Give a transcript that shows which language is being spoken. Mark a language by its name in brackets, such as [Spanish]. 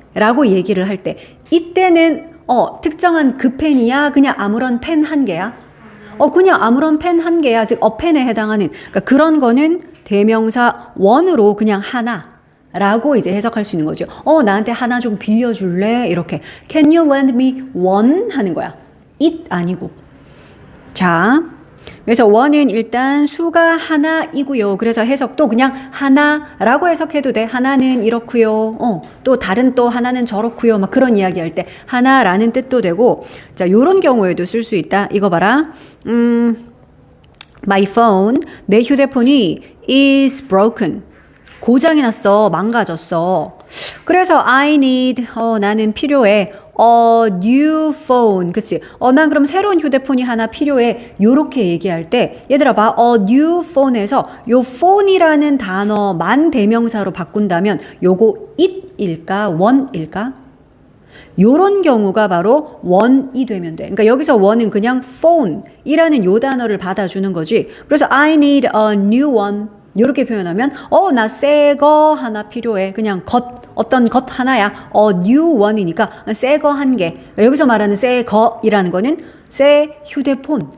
[Korean] 라고 얘기를 할 때 이때는 특정한 그 펜이야? 그냥 아무런 펜 한 개야? 그냥 아무런 펜 한 개야. 즉 펜에 해당하는 그러니까 그런 거는 대명사 one으로 그냥 하나라고 이제 해석할 수 있는 거죠. 나한테 하나 좀 빌려줄래? 이렇게 [English] Can you lend me one? [Korean] 하는 거야. it 아니고. 자, 그래서 one은 일단 수가 하나이고요. 그래서 해석도 그냥 하나라고 해석해도 돼. 하나는 이렇고요. 또 다른 또 하나는 저렇고요. 막 그런 이야기할 때 하나라는 뜻도 되고. 자, 요런 경우에도 쓸 수 있다. 이거 봐라. [English] My phone, [Korean] 내 휴대폰이 [English] is broken. [Korean] 고장이 났어. 망가졌어. 그래서 [English] I need, [Korean] 나는 필요해. [English] new phone. [Korean] 그치? 난 그럼 새로운 휴대폰이 하나 필요해. 요렇게 얘기할 때, 얘들아 봐. new phone에서 요 phone이라는 단어만 대명사로 바꾼다면 요거 it일까? one일까? 요런 경우가 바로 one이 되면 돼. 그러니까 여기서 one은 그냥 phone이라는 요 단어를 받아주는 거지. [English] 그래서 I need a new one. [Korean] 이렇게 표현하면 나 새 거 하나 필요해. 그냥 어떤 것 하나야. new one이니까 새 거 한 개. 여기서 말하는 새 거이라는 거는 새 휴대폰.